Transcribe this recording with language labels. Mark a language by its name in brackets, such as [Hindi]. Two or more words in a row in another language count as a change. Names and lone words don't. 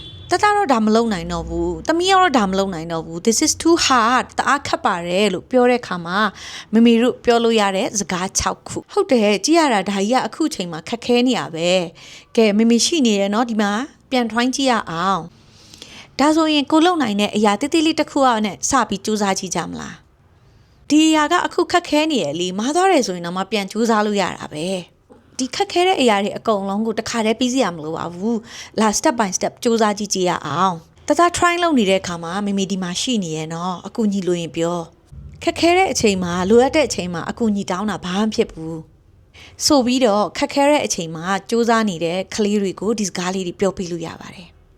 [Burmese] တသားတော့ဒါမလုံနိုင်တော့ဘူးတမီးကတော့ဒါမလုံနိုင်တော့ဘူး [English] this is too hard [Burmese] တအားခက်ပါတယ်လို့ပြောတဲ့ခါမှာမမေတို့ပြောလို့ရတဲ့စကား6ခုဟုတ်တယ် ကြည့်ရတာဒါကြီးကအခုချိန်မှာခက်ခဲနေရပဲကဲမမေရှိနေရနော်ဒီမှာပြန်ထွိုင်းကြည့်ရအောင်ဒါဆိုရင်ကိုလုံနိုင် တဲ့အရာတိတိလေးတစ်ခုအောင်နဲ့စပြီးစူးစမ်းကြည့်ကြမလားဒီအရာကအခုခက်ခဲနေရလေမားသွားတယ်ဆိုရင်တော့မှပြန်စူးစမ်းလို့ရတာပဲဒီခက်ခဲတဲ့အရာတွေအကုန်လုံးကိုတစ်ခါတည်းပြီးစီရမလို့ပါဘူးလာ [English] step by step [Burmese] စူးစမ်းကြည့်ကြရအောင်တသား try လုပ်နေတဲ့အခါမှာမိမိဒီမှာရှိနေရနော်အကူညီလို့ရင်ပြောခက်ခဲတဲ့အချိန်မှာလိုအပ်တဲ့အချိန်မှာအကူညီတောင်းတာဘာမှဖြစ်ဘူးဆိုပြီးတော့ခက်ခဲတဲ့အချိန်မှာစူးစမ်းနေတဲ့ကလေးတွေကိုဒီစကားလေးတွေပြောပြလို့ရပါတယ်